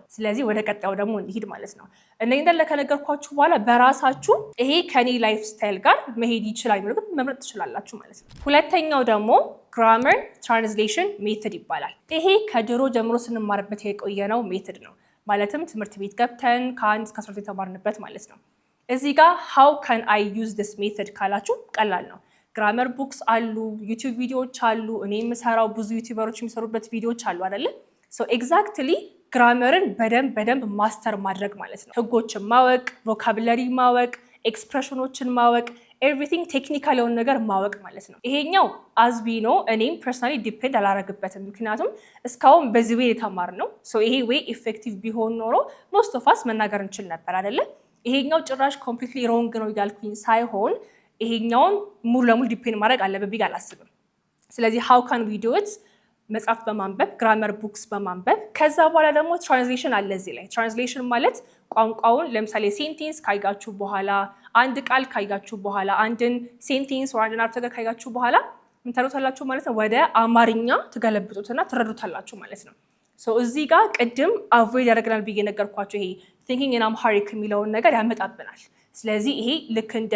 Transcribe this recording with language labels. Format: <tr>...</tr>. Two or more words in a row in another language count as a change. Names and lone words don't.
<am>ስለዚህ ወደ ቀጣዩ ደግሞ እንሂድ ማለት ነው። እነዚህ እንዳለ ከነገርኳችሁ በኋላ በራሳችሁ ይሄ ከኔ ላይፍ ስታይል ጋር መሄድ ይችላል የሚለው መምረጥ ትችላላችሁ ማለት ነው። ሁለተኛው ደግሞ</am> <en>grammar translation method</en> <am>ይባላል። ይሄ ከድሮ ጀምሮ ስንማርበት የቆየነው ሜተድ ነው። ማለትም ትምህርት ቤት ገብተን ከ1 እስከ 12 የተማርንበት ማለት ነው። እዚህ ጋር</am> <en>how can I use this method</en> <am>ካላችሁ ቀላል ነው።</am> <en>grammar books</en> <am>አሉ፣ ዩቲዩብ ቪዲዮዎች አሉ፣ እኔ የምሰራው ብዙ ዩቲዩበሮች የሚሰሩበት ቪዲዮዎች አሉ አይደለ?</am> <en>so exactly</en> <am>ግራመርን በደንብ ማስተር ማድረግ ማለት ነው። ህጎችን ማወቅ፣ ቮካብለሪ ማወቅ፣ ኤክስፕሬሽኖችን ማወቅ፣</am> <en>everything technical</en> <am>የሆነ ነገር ማወቅ ማለት ነው። ይሄኛው አዝቢ ነው። እኔም</am> <en>personally depend</en> <am>አላረግበትም፣ ምክንያቱም እስካሁን በዚህ ዌይ የተማርነው። ይሄ</am> <en>way effective</en> <am>ቢሆን ኖሮ</am> <en>most of us</en> <am>መናገር እንችል ነበር አይደለ? ይሄኛው ጭራሽ</am> <en>completely wrong</en> <am>ነው እያልኩኝ ሳይሆን ይሄኛውን ሙሉ ለሙሉ ዲፔንድ ማድረግ አለበት ብዬ አላስብም። ስለዚህ</am> <en>how can we do it?</en> <am>መጽሐፍ በማንበብ</am> <en>grammar books</en> <am>በማንበብ ከዛ በኋላ ደግሞ ትራንስሌሽን አለ እዚህ ላይ። ትራንስሌሽን ማለት ቋንቋውን ለምሳሌ ሴንቴንስ ካያችሁ በኋላ አንድ ቃል ካያችሁ በኋላ አንድን ሴንቴንስ ወይ አንድን አርተገ ካያችሁ በኋላ ምን ታደርጉታላችሁ ማለት ነው? ወደ አማርኛ ትገለብጡትና ትረዱታላችሁ ማለት ነው። እዚህ ጋር ቅድም አቮይድ ያደርገናል ብዬ ነገርኳችሁ። ይሄ</am> <en>thinking in Amharic</en> <am>የሚለውን ነገር ያመጣብናል። ስለዚህ ይሄ ልክ እንደ</am>